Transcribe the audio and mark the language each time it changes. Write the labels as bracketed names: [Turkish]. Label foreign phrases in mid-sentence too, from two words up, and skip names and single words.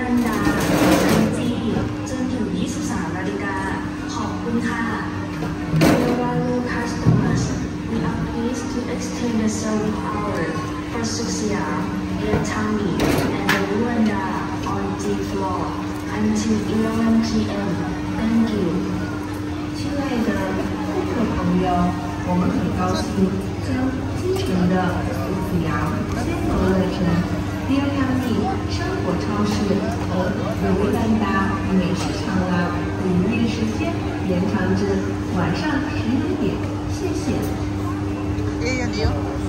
[Thai] จนถึง 23 นาฬิกา ขอบคุณค่ะ [English] Dear value customers, we are pleased to extend the service hour for Suxian, Air Tami, and the Luanda on D floor until 11 p.m. Thank you. [Chinese] 亲爱的顾客朋友，我们很高兴将基层的苏子阳先游乐城、Dear Tami 生活超市和卢兰达美食长廊的营业时间延长至晚上11点，谢谢。 [Filipino] Eh, yan yun.